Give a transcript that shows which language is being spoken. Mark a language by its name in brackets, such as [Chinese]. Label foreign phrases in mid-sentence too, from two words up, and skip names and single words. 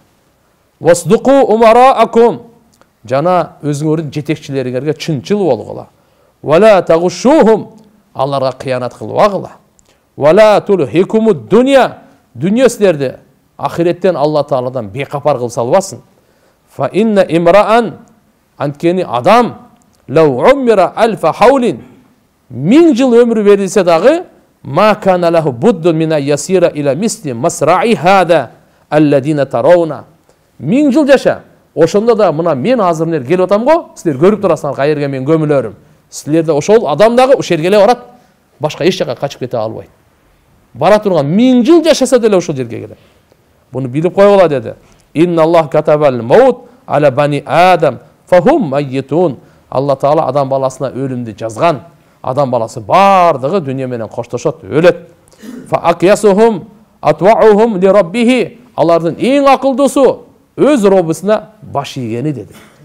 [Arabic] واصدقوا أمراءكم, [Kyrgyz] жана өзүңөрдүн жетекчилериңерге чынчыл болгула. [Arabic] ولا تغشوهم, [Kyrgyz] аларга кыянат кылбагыла. [Arabic] ولا تلهكم الدنيا, [Kyrgyz] дүние силерди ахиреттен Алла Тааладан бейкапар кылып салбасын. [Arabic] فإن امرأ, [Kyrgyz] анткени адам [Arabic] لو عمر ألف حول, [Kyrgyz] 1000 жыл өмүрү берилсе дагы, [Arabic] ما كان له بد من المسير إلى مثل مصرعي هذا الذي ترون. [Kyrgyz] 1000 жыл жаша. Ошондо да мына мен азыр мына келип атам го, силер көрүп турасыңар кайерге мен көмүлөрүм. Силерде ошол адам дагы ошол жерге эле барат. Башка эч жака качып кете албайт. Бара турган 1000 жыл жашаса деле ошол жерге келет. Буну билип койгула деди. [Arabic] إن الله كتب الموت على بني آدم فهم ميتون. [Kyrgyz] Алла Таала адам баласына өлүмдү жазган. Адам баласы бардыгы дүйнө менен коштошот, өлөт. [Arabic] فأكيسهم أطوعهم لربه. [Kyrgyz] Алардын эң акылдуусу өз робусуна баш ийгени деди.